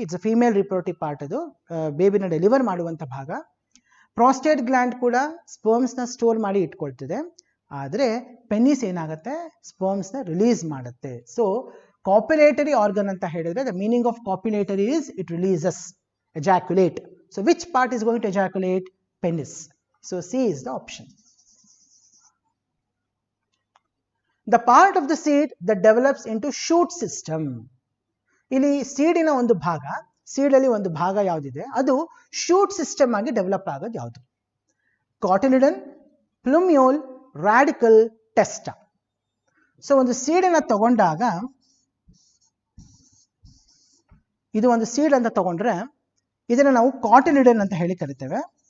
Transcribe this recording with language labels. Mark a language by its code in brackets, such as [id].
[en] it's a female reproductive part, [kn] ಅದು ಬೇಬಿನ deliver ಮಾಡುವಂಥ ಭಾಗ. ಪ್ರಾಸ್ಟೇಟ್ ಗ್ಲ್ಯಾಂಡ್ ಕೂಡ ಸ್ಪರ್ಮ್ಸ್ನ ಸ್ಟೋರ್ ಮಾಡಿ ಇಟ್ಕೊಳ್ತಿದೆ. ಆದರೆ ಪೆನಿಸ್ ಏನಾಗುತ್ತೆ? ಸ್ಪರ್ಮ್ಸ್ನ ರಿಲೀಸ್ ಮಾಡುತ್ತೆ. ಸೊ ಕಾಪ್ಯುಲೇಟರಿ ಆರ್ಗನ್ ಅಂತ ಹೇಳಿದ್ರೆ [en] The meaning of copulatory is it releases, ejaculate. So which part is going to ejaculate? Penis. So C is the option. The part of the seed that develops into shoot system. [kn] ಇಲ್ಲಿ ಸೀಡಿನ ಒಂದು ಭಾಗ, ಸೀಡಲ್ಲಿ ಒಂದು ಭಾಗ ಯಾವುದಿದೆ ಅದು shoot system ಆಗಿ develop ಆಗೋದು ಯಾವುದು? Cotyledon, ಪ್ಲುಮ್ಯೂಲ್, radical, ಟೆಸ್ಟಾ. ಸೊ ಒಂದು ಸೀಡನ್ನು ತಗೊಂಡಾಗ, ಇದು ಒಂದು ಸೀಡ್ ಅಂತ ತಗೊಂಡ್ರೆ ಇದನ್ನು ನಾವು ಕಾಟಿಲಿಡನ್ ಅಂತ ಹೇಳಿ ಕರಿತೇವೆ.